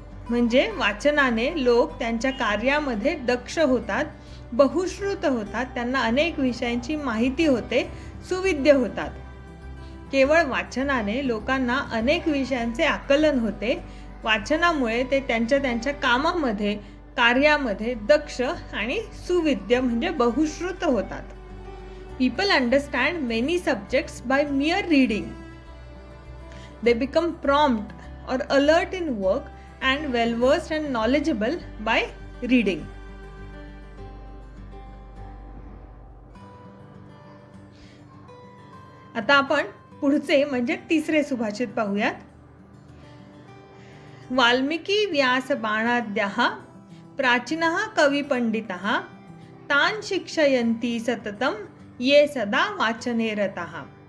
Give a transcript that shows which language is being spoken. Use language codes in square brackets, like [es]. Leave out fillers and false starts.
[mr] म्हणजे वाचनाने लोक त्यांच्या कार्यामध्ये दक्ष होतात, बहुश्रुत होतात, त्यांना अनेक विषयांची माहिती होते, सुविद्य होतात. केवळ वाचनाने लोकांना अनेक विषयांचे आकलन होते. वाचनामुळे ते त्यांच्या कामामध्ये, कार्यामध्ये दक्ष आणि सुविद्य म्हणजे बहुश्रुत होतात. [en] People understand many subjects by mere reading. They become prompt or alert in work and well versed and knowledgeable by reading. [mr] आता आपण पुढचे म्हणजे तिसरे सुभाषित पाहूयात. [sa] वाल्मिकी व्यास बाणाद्याः प्राचीनः कवी पंडितः तान् शिक्षयन्ति सततं ये सदा वाचने रताः.